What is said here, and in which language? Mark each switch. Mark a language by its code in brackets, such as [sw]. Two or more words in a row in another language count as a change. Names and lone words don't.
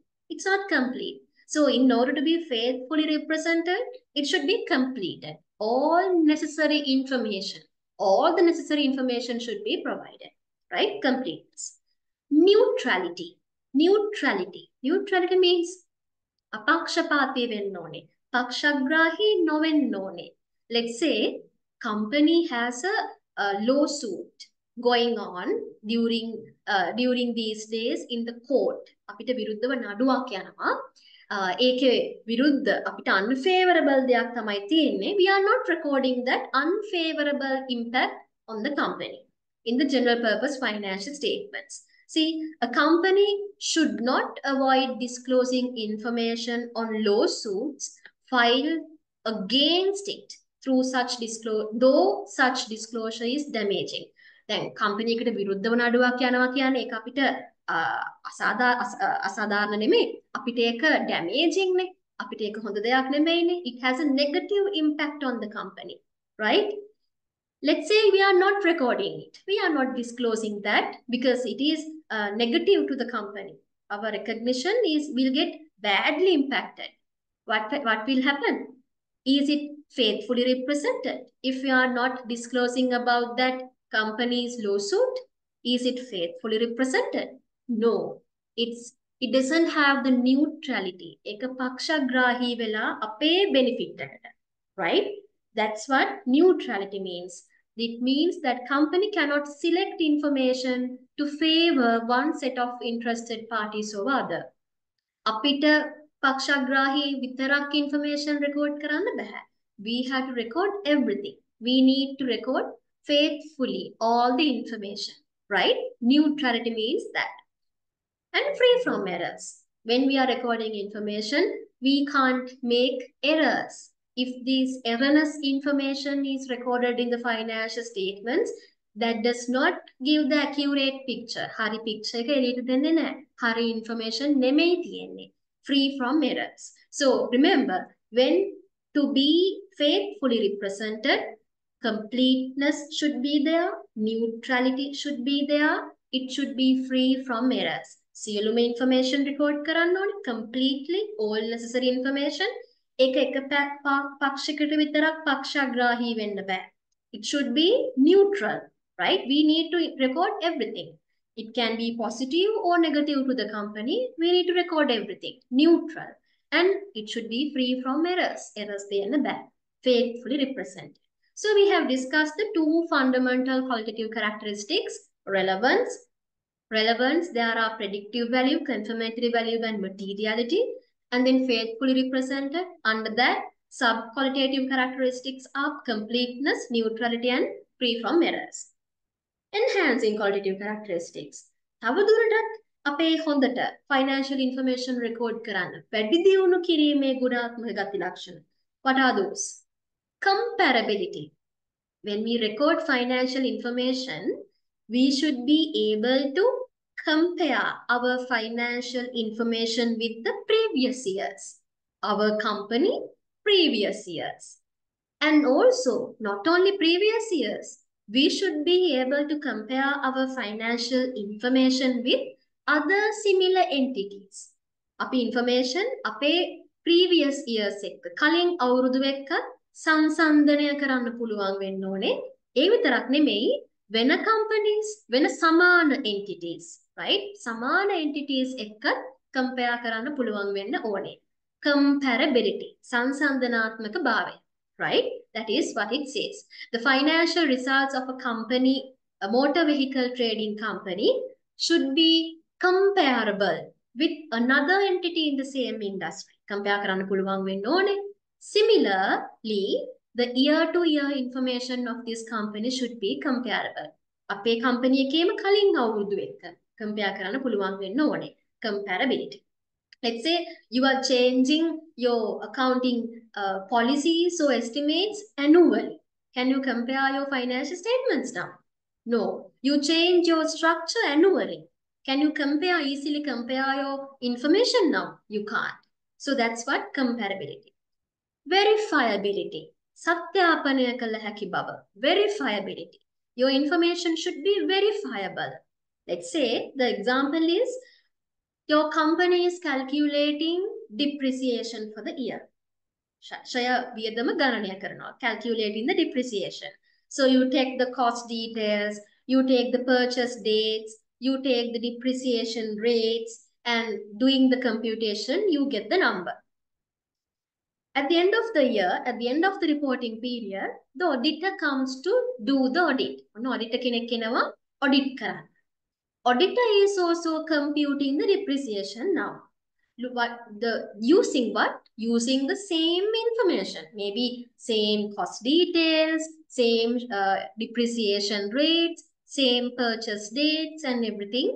[en] It's not complete. So in order to be faithfully represented, it should be completed. All the necessary information should be provided, right? Completeness. Neutrality. Neutrality means [si] අපක්ෂපාතී වෙන්න ඕනේ. පක්ෂග්‍රාහී නොවෙන්න ඕනේ. [en] Let's say company has a lawsuit going on during these days in the court. [si] අපිට විරුද්ධව නඩුවක් යනවා. ඒකේ විරුද්ධ අපිට unfavorable දෙයක් තමයි තියෙන්නේ. [en] We are not recording that unfavorable impact on the company in the general purpose financial statements. See, a company should not avoid disclosing information on lawsuits filed against it through though such disclosure is damaging. Then company [si] එකට විරුද්ධව නඩුවක් යනවා කියන්නේ ඒක අපිට අසාධාරණ නෙමෙයි. අපිට ඒක damaging නේ. අපිට ඒක හොඳ දෙයක් නෙමෙයිනේ. [en] It has a negative impact on the company, right? Let's say we are not recording it. We are not disclosing that because it is negative to the company. Our recognition will get badly impacted. What will happen? Is it faithfully represented? If we are not disclosing about that company's lawsuit, is it faithfully represented? No. It doesn't have the neutrality. [si] එක පක්ෂග්‍රාහී වෙලා අපේ benefit එකට. [en] Right? That's what neutrality means. It means that company cannot select information to favor one set of interested parties over other. [si] අපිට පක්ෂග්‍රාහී විතරක් [en] information record [si] කරන්න බෑ. [en] We have to record everything. We need to record faithfully all the information, right? Neutrality means that. And free from errors. When we are recording information, we can't make errors. If this erroneous information is recorded in the financial statements, that does not give the accurate picture. [si] Hari picture එක එළියට දෙන්නේ නැහැ. Hari information නෙමෙයි තියෙන්නේ. [en] Free from errors. So remember, when to be faithfully represented, completeness should be there, neutrality should be there, it should be free from errors. [si] සියලුම [en] information record [si] කරන්න ඕනේ, [en] completely all necessary information. [si] එක පක්ෂයකට විතරක් පක්ෂග්‍රාහී වෙන්න බෑ. [en] It should be neutral, right? We need to record everything. It can be positive or negative to the company. We need to record everything. Neutral. And it should be free from errors. [si] Errors දෙන්න බෑ. [en] Faithfully represented. So we have discussed the two fundamental qualitative characteristics, relevance. Relevance, there are predictive value, confirmatory value, and materiality. And then faithfully represented. Under that, sub-qualitative characteristics are completeness, neutrality, and free from errors. Enhancing qualitative characteristics. [si] තවදුරටත් අපේ හොඳට [en] financial information record [si] කරන්න වැඩි දියුණු කිරීමේ ගුණාත්මක ගති ලක්ෂණ. [en] What are those? Comparability. When we record financial information, we should be able to compare our financial information with the previous years, our company previous years. And also, not only previous years, we should be able to compare our financial information with other similar entities. [si] Api information, ape [en] previous years [si] එක්ක කලින් අවුරුදු එක්ක සංසන්දනය කරන්න පුළුවන් වෙන්න ඕනේ. ඒ විතරක් නෙමෙයි වෙන companies, වෙන සමාන entities, right? සමාන entities එක්ක compare කරන්න පුළුවන් වෙන්න ඕනේ. Comparability, සංසන්දනාත්මක භාවය, [en] right? That is what it says. The financial results of a company, a motor vehicle trading company, should be comparable with another entity in the same industry. [si] Compare කරන්න පුළුවන් වෙන්න ඕනේ. [en] Similarly, the year-to-year information of this company should be comparable. [si] අපේ company එකේම කලින් අවුරුදු එක්ක compare කරන්න පුළුවන් වෙන්න ඕනේ. [en] Comparability. Let's say you are changing your accounting policies or estimates annually. Can you compare your financial statements now? No. You change your structure annually. Can you easily compare your information now? You can't. So that's what comparability. Verifiability. [si] සත්‍යාපනය කළ හැකි බව. [en] Verifiability. Your information should be verifiable. Let's say the example is your company is calculating depreciation for the year. [si] ෂය වියදම ගණනය කරනවා. [en] Calculating the depreciation. So you take the cost details, you take the purchase dates, You take the depreciation rates and doing the computation, you get the number. At the end of the year, at the end of the reporting period, the auditor comes to do the audit. [si] Auditor කෙනෙක් එනවා audit කරන්න. [en] Auditor is also computing the depreciation now. Using what? Using the same information. Maybe same cost details, same depreciation rates, same purchase dates and everything.